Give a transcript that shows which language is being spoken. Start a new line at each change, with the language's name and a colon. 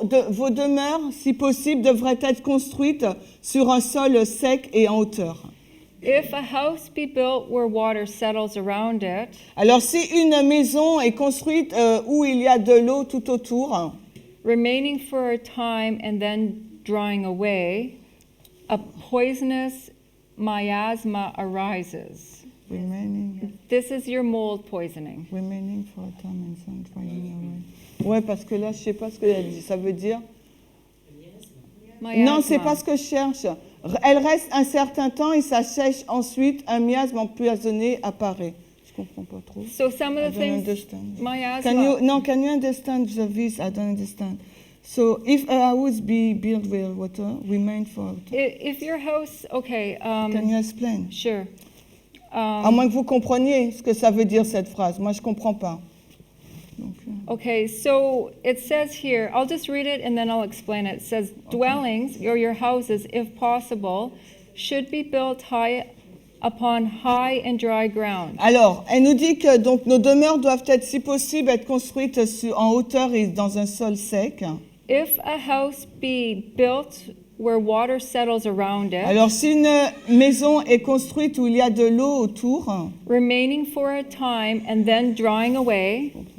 French: vos demeures, si possible, devraient être construites sur un sol sec et en hauteur.
English: If a house be built where water settles around it,
French: Alors si une maison est construite où il y a de l'eau tout autour,
English: remaining for a time and then drying away, a poisonous miasma arises. This is your mold poisoning. Remaining for a time and then drying away.
French: Ouais, parce que là, je sais pas ce que ça veut dire.
English: Miasma.
French: Non, c'est pas ce que je cherche. Elle reste un certain temps et ça sèche ensuite. Un miasme empoisonné apparaît. Je comprends pas trop.
English: So some I of the don't things, understand. miasma. Can you understand this? I don't understand. So if a house be built with water, remain for. If your house, okay. Can you explain? Sure.
French: À moins que vous compreniez ce que ça veut dire cette phrase. Moi, je comprends pas. Donc,
English: Okay, so it says here, I'll just read it and then I'll explain it. It says, dwellings, or your houses, if possible, should be built upon high and dry ground.
French: Alors, elle nous dit que donc nos demeures doivent être, si possible, être construites en hauteur et dans un sol sec.
English: If a house be built where water settles around it,
French: Alors, si une maison est construite où il y a de l'eau autour,
English: remaining for a time and then drying away,